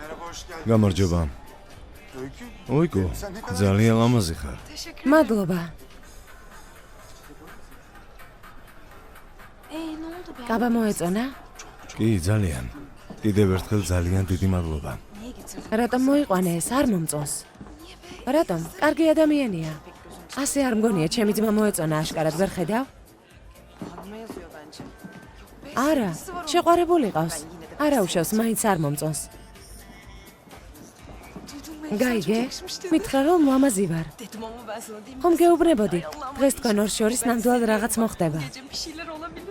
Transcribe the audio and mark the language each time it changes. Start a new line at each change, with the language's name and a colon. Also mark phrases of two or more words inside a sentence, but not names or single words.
Georgian: გამარჯობა. Öykü. ოიგო, ძალიან ლამაზი ხარ. მადლობა.
Turkish: Ne oldu be?
Georgian: კაბა მოეწონა? კი, ძალიან. კიდევ ერთხელ ძალიან დიდი მადლობა. რატომ მოიყვანე ეს? არ მომწონს. რატომ? კარგი ადამიანია. ასე არ მგონია, ჩემი ძმა მოეწონა, აშკარად ვერ ხედავ?
Turkish: Hanıma yazıyor bence.
Georgian: არა, შეყვარებული ყავს. არა უშავს, მაინც არ მომწონს.
Turkish: Duydun mu?
Georgian: გაიგე? მითხრა რომ ლამაზი ვარ.
Turkish: Dedim ama ben sana diyeyim.
Georgian: ხომ გეუბნებოდი? დღეს თქვენ ორ შორის ნამდვილად რაღაც მოხდება.
Turkish: Gece bir şeyler olabilir.